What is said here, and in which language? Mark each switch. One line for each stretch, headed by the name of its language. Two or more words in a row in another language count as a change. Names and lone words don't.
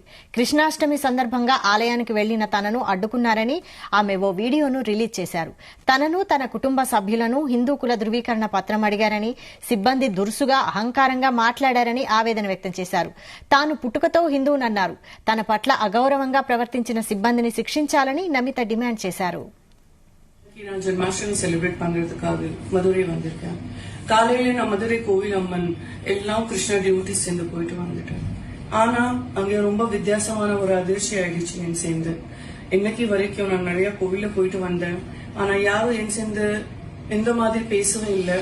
Telugu: కృష్ణాష్టమి సందర్భంగా ఆలయానికి వెళ్లిన తనను అడ్డుకున్నారని ఆమె ఓ వీడియోను రిలీజ్ చేశారు. తనను తన కుటుంబ సభ్యులను హిందూ కుల ధృవీకరణ పత్రం అడిగారని, సిబ్బంది దురుసుగా అహంకారంగా మాట్లాడారని ఆవేదన వ్యక్తం చేశారు. తాను పుట్టుకతో హిందువునన్నారు. తన పట్ల అగౌరవంగా ప్రవర్తించిన సిబ్బందిని శిక్షించాలని నమిత డిమాండ్ చేశారు.
Tamil: நான் ஜென்மாஷ்டமி செலிப்ரேட் பண்றதுக்காக மதுரை வந்திருக்கேன். காலையில நான் மதுரை கோவில் அம்மன் எல்லாம் கிருஷ்ண டியூட்டிஸ் சேர்ந்து போயிட்டு வந்துட்டேன். ஆனா அங்க ரொம்ப வித்தியாசமான ஒரு அதிர்ச்சி ஆயிடுச்சு என் சேர்ந்து. இன்னைக்கு வரைக்கும் நான் நிறைய கோவில போயிட்டு வந்தேன். ஆனா யாரும் என் சேர்ந்து எந்த மாதிரி பேசவே இல்லை.